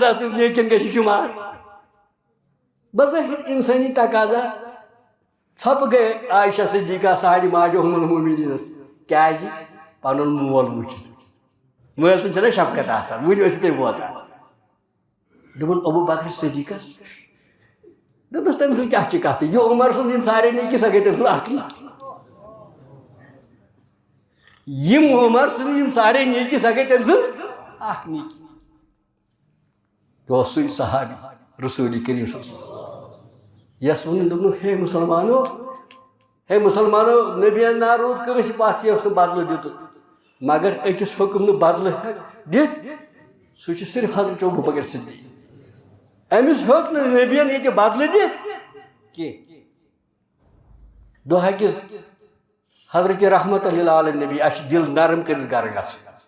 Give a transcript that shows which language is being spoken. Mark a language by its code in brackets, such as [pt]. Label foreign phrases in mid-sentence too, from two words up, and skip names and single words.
[ks] اتھ نیٖکین گژھِ شُمار بظٲہِر اِنسٲنی تقاضا ژھۄپہٕ گٔے عایشہ صدیقہ سانہِ ماجہِ اُم المومنیٖنس کیٛازِ پنُن مول وٕچھِتھ مٲلۍ سٕنٛز چھنہ شفقت آسان وُنہِ ٲسِو تُہۍ ووتان دوٚپُن ابوٗ بکر صدیقس دوٚپنس تٔمۍ سٕنٛز کیٛاہ چھِ کتھ یہِ عمر سٕنٛز یِم سارے نیٖکی سۄ گٔے تٔمۍ سٕنٛز اکھ نیٖکی یِم عمر سٕنٛز یِم سارے نیٖکی سۄ گٔے تٔمۍ سٕنٛز اکھ نیٖکی یہِ اوس سُے صحابی رسول کریم [ar] صلی اللہ علیہ وسلم [ks] یس ووٚنُن دوٚپنُکھ ہے مُسلمانو نبیَن نا روٗد کٲنٛسہِ پتھ ییٚمۍ سُہ بدلہٕ دیُتُن مگر أکِس ہیوٚکُم نہٕ بدلہٕ دِتھ سُہ چھُ صرف حضرت ابوٗ بکر صدیٖق أمِس ہیوٚک نہٕ نبیَن ییٚتہِ بدلہٕ دِتھ کینٛہہ دۄہ أکِس حضرت [ar] رحمتً للعالمیٖن [ks] نبی اَسہِ چھُ دِل نرم کٔرِتھ گرٕ گژھُن